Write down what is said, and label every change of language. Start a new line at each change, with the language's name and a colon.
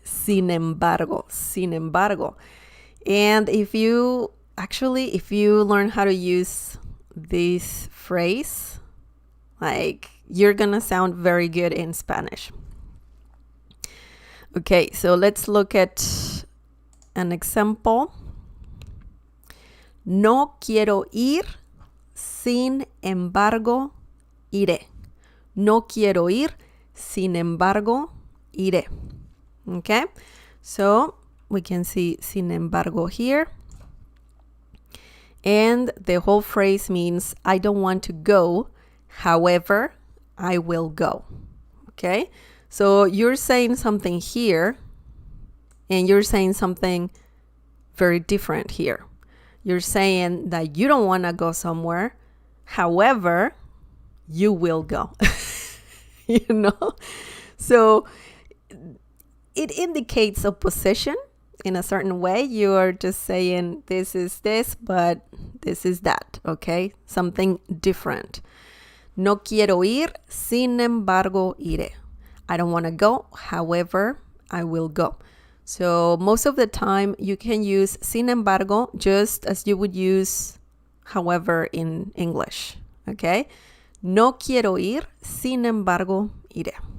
English: Sin embargo. Sin embargo. And if you learn how to use this phrase, like, you're gonna sound very good in Spanish. Okay, so let's look at an example.
Spanish: No quiero ir, sin embargo, iré. No quiero ir, sin embargo, iré.
English: Okay, so we can see sin embargo here. And the whole phrase means I don't want to go, however, I will go. Okay, so you're saying something here, and you're saying something very different here. You're saying that you don't want to go somewhere, however, you will go. You know? So it indicates opposition in a certain way. You are just saying this is this, but this is that. Okay? Something different.
Spanish: No quiero ir, sin embargo, iré.
English: I don't want to go, however, I will go. So most of the time you can use sin embargo just as you would use however in English. Okay?
Spanish: No quiero ir, sin embargo, iré.